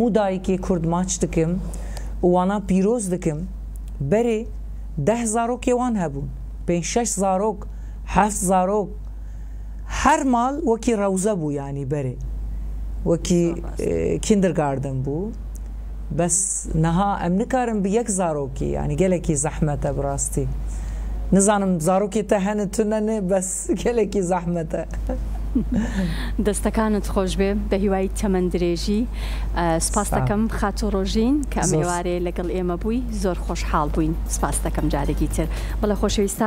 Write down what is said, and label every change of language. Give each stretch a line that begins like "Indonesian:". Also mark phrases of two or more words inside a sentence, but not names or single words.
Kurdish: dayikê Kurd maç dikim û wana pîroz dikim berê 10 zarokê wan hebûn 5-6 zarok 7 zarok her mal wekî rewze bû yanî berê wekî kindergarten bû bes niha em nikarin bi yek zarokî yani gelekî zehmet e bi rastî nizanim zarokê te hene tu nene bes gelekî zehmet e
Central Kurdish: دەستەکانت خۆش بێ بە هیوای تەمەند درێژی سپاس دەکەم خاتۆ ڕۆژین کە ئەم ئێوارێ لەگەڵ ئێمە بووی زۆر خۆشحاڵ بووین سپاس دەکەم جارێکی تر بەڵێ خۆشەویستان